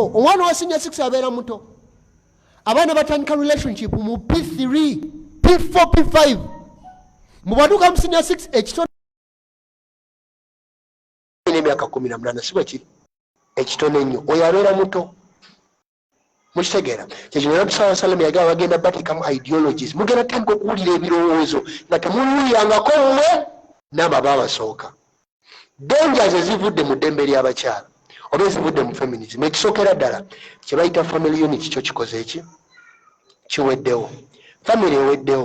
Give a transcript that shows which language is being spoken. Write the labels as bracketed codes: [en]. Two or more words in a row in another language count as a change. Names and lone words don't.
[lg] omwana wa senior 6 abeera muto. abaana batandika relationship mu P3 P4 P5 mu batuuka mu senior 6 ekitone n'emyaka 18 si bwe kiri ekitone nnyo. oyo abeera muto. mukitegeera? kyekino nabbi [ar] صلى الله عليه وسلم [lg] yagamba bagenda bateekamu ideologies. mugenda tandika okuwulira ebirowoozo nga temuwulirangako mmwe n'abo babasooka. dangers ezivudde mu ddembe ly'abakyala oba ezivudde mu feminism. ekisookera ddala kye bayita [en] family unit [lg] kyo kikoze eki? kiweddewo. family eweddewo.